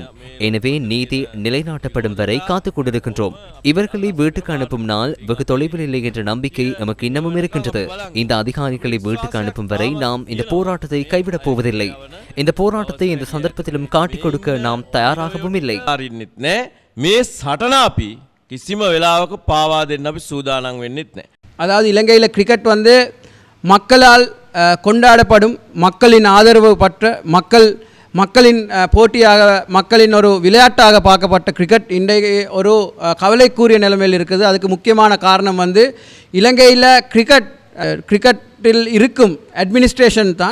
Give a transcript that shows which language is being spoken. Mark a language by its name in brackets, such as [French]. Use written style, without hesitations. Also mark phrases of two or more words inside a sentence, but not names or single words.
[Tamil] எனவே நீதி நிலைநாட்டப்படும் வரை காத்துக் கொண்டிருக்கின்றோம். இவர்களை வீட்டுக்கு அனுப்பும் நாள் வெகு தொலைவில் இல்லை என்ற நம்பிக்கை நமக்கு இன்னமும் இருக்கின்றது. இந்த அதிகாரிகளை வீட்டுக்கு அனுப்பும் வரை நாம் இந்த போராட்டத்தை கைவிடப் போவதில்லை. இந்த போராட்டத்தை இந்த சந்தர்ப்பத்திலும் காட்டிக் கொடுக்க நாம் தயாராகவும் இல்லை. [Sinhala] මේ සටන අපි කිසිම වෙලාවක පාවා දෙන්න අපි සූදානම් වෙන්නෙත් නැහැ. [Tamil] அதாவது இலங்கையில் கிரிக்கெட் வந்து மக்களால் கொண்டாடப்படும், மக்களின் ஆதரவு பற்ற, மக்களின் போட்டியாக, மக்களின் ஒரு விளையாட்டாக பார்க்கப்பட்ட கிரிக்கெட் இன்றைக்கு ஒரு கவலைக்குரிய நிலைமையில் இருக்குது. அதுக்கு முக்கியமான காரணம் வந்து இலங்கையில் கிரிக்கெட்டில் இருக்கும் அட்மினிஸ்ட்ரேஷன் தான்.